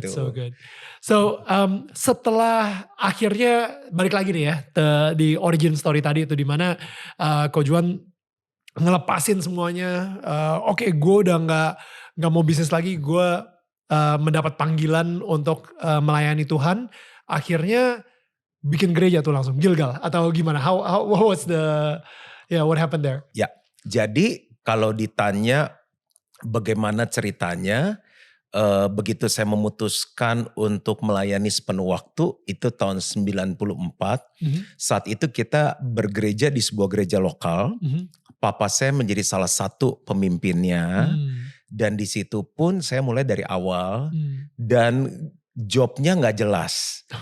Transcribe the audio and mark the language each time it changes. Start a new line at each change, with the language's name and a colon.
English: That's so good.
Indonesian: So setelah akhirnya balik lagi nih ya di origin story tadi itu dimana Ko Juan ngelepasin semuanya. Oke, gue udah gak mau bisnis lagi, gue mendapat panggilan untuk melayani Tuhan, akhirnya bikin gereja tuh langsung Gilgal atau gimana?
English: What was what happened there?
Indonesian: Ya, jadi kalau ditanya bagaimana ceritanya, begitu saya memutuskan untuk melayani sepenuh waktu itu tahun 94. Saat itu kita bergereja di sebuah gereja lokal. Papa saya menjadi salah satu pemimpinnya. Dan di situ pun saya mulai dari awal dan jobnya nggak jelas.